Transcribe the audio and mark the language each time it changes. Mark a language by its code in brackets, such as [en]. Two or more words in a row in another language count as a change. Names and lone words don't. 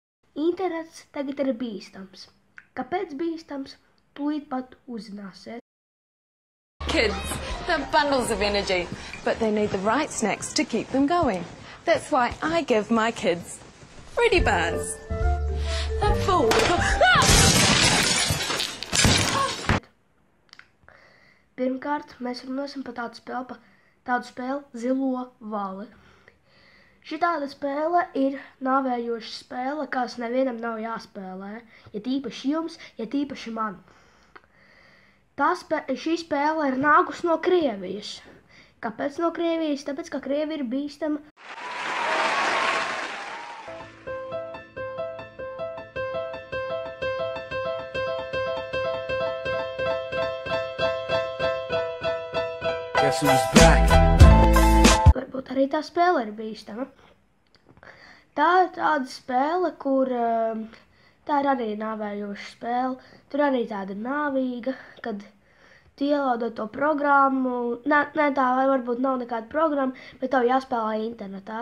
[lv] Internets tagad ir bīstams. Kāpēc bīstams? Tūlīt pat uzzināsiet. [en] Kids, they're bundles of energy, but they need the right snacks to keep them going. That's why I give my kids Fruity Bars. They're full [lv] Pirmkārt, mēs runāsim par tādu spēli Zilo vali. Šitāda spēle ir nāvējoša spēle, kas nevienam nav jāspēlē. Ja tīpaši jums, ja tīpaši man. Šī spēle ir nākus no Krievijas. Kāpēc no Krievijas? Tāpēc, ka Krievija ir bīstama. [en] Guess who's back? [lv] Varbūt arī tā spēle ir bīstama. Tā ir tāda spēle, kur tā ir arī nāvējoša spēle. Tur arī tāda nāvīga, kad tu ielaudo to programmu. Nē, tā varbūt nav nekāda programma, bet tev jāspēlē internetā.